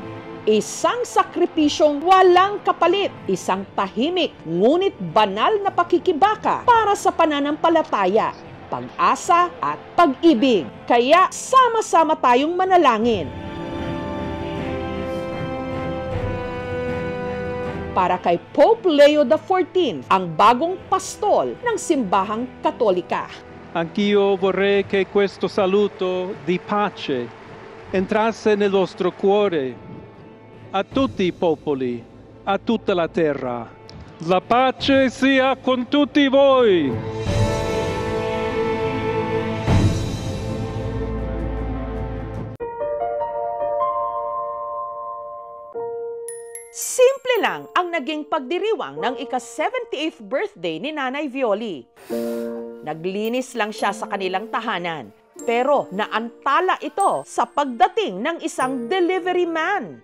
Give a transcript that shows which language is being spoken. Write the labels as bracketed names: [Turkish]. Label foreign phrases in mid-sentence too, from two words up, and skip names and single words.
[Filipino] Isang sakripisyong walang kapalit, isang tahimik ngunit banal na pakikibaka para sa pananampalataya, pag-asa at pag-ibig. Kaya sama-sama tayong manalangin para kay Pope Leo XIV, ang bagong pastol ng simbahang Katolika. [Italian] Anch'io vorrei che questo saluto di pace entrasse nel vostro cuore, a tutti i popoli, a tutta la terra. La pace sia con tutti voi! [Filipino] Simple lang ang naging pagdiriwang ng ika-78th birthday ni Nanay Violi. Naglinis lang siya sa kanilang tahanan, pero naantala ito sa pagdating ng isang delivery man.